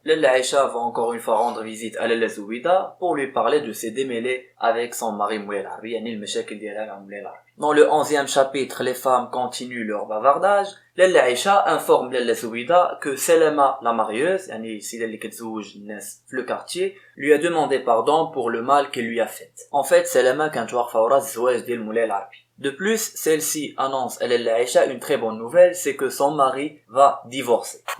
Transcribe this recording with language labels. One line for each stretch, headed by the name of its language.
French: Lalla Aïcha va encore une fois rendre visite à Lalla Zoubida pour lui parler de ses démêlés avec son mari Moulay Al-Arabi,
Arabic: يعني المشاكل ديالها مع مولاي العربي.
French: Dans le 11e chapitre, les femmes continuent leur bavardage. Lalla Aïcha informe Lalla Zoubida que Selema la marieuse,
Arabic: يعني سيدة اللي كتزوج الناس في
French: le quartier, lui a demandé pardon pour le mal qu'elle lui a fait. En fait,
Arabic: Selema كانت واقفة ورا الزواج ديال مولاي العربي.
French: De plus, celle-ci annonce à Lalla Aïcha une très bonne nouvelle, c'est que son mari va divorcer.